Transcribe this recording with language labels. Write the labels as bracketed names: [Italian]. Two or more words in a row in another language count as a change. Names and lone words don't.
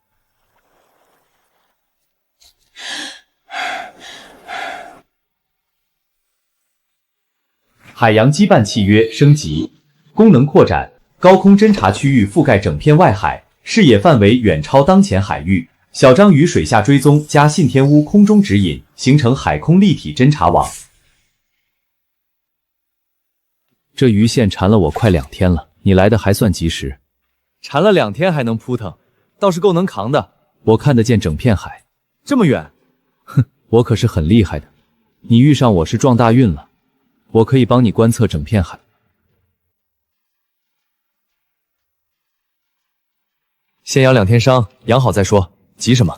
[Chinese] 海洋羈絆契約升級，功能擴展，高空偵察區域覆蓋整片外海，視野範圍遠超當前海域。小章魚水下追蹤加信天屋空中指引，形成海空立體偵察網。這魚線纏了我快2天了，你來的還算及時。纏了2天還能撲騰，倒是夠能扛的。我看得見整片海，這麼遠，哼，我可是很厲害的。你遇上我是撞大運了，我可以幫你觀測整片海。先養2天傷，養好再說。急什麼？